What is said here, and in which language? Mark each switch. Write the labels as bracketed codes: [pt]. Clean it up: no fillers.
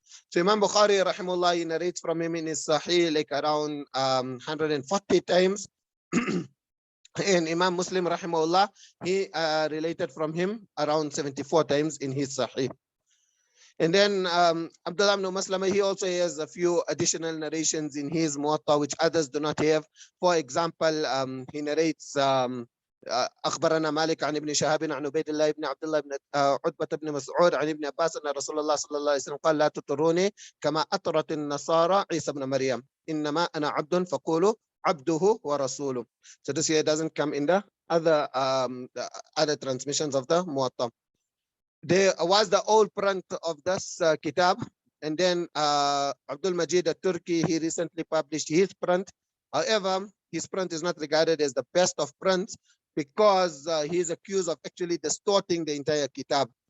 [en] So Imam Bukhari rahimahullah, he narrates from him in his Sahih like around 140 times. And Imam Muslim rahimahullah, he related from him around 74 times in his Sahih. And then Abdullah ibn Muslim, he also has a few additional narrations in his Muwatta which others do not have. For example, he narrates [ar] أخبرنا مالك عن ابن شهاب عن عبيد الله بن عبد الله بن عتبة بن مسعود عن ابن عباس أن رسول الله صلى الله عليه وسلم قال لا تطروني كما أطرت النصارى عيسى بن مريم إنما أنا عبد فقولوا عبده ورسوله. [en] So this here doesn't come in the other transmissions of the Muwatta. There was the old print of this kitab, and then Abdul Majid al-Turki, he recently published his print. However, his print is not regarded as the best of prints because he is accused of actually distorting the entire kitab.